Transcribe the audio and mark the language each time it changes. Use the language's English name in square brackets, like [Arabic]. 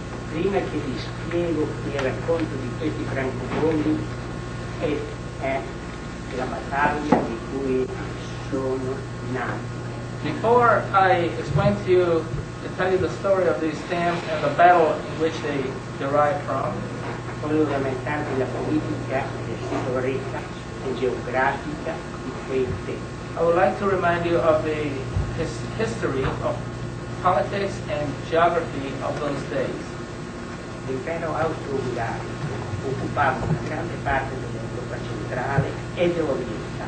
[Italian] Prima che vi spiego il racconto di questi francobolli è la battaglia di cui sono nati. [English] Before I explain to you and tell you the story of these stamps and the battle in which they derive from, [Italian] Volevo rammentarvi la politica storica e geografica di quei tempi. [English] I would like to remind you of the history of politics and geography of those days. [Italian] L'impero austro-ungarico occupava una grande parte dell'Europa centrale ed orientale.